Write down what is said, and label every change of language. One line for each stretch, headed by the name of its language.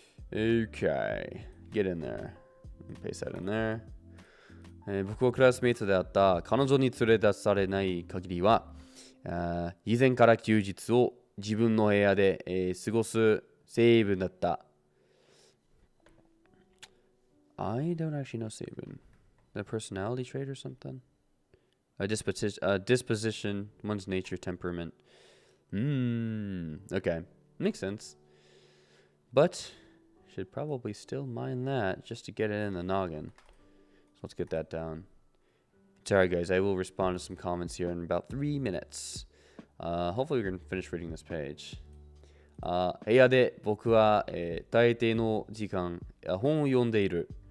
English: Okay. Get in there. Paste that in there.
Japanese: 僕はクラスメイトであった彼女に連れ出されない限りは、以前から休日を自分の部屋で、過ごす成分だった。
English: I don't actually know 成分。 A personality trait or something? A disposition, one's nature, temperament. Okay. Makes sense. But should probably still mind that just to get it in the noggin. So let's get that down. Sorry guys, I will respond to some comments here in about 3 minutes. Hopefully we can finish reading this page.
Japanese: 部屋で僕は、大抵の時間本を読んでいる。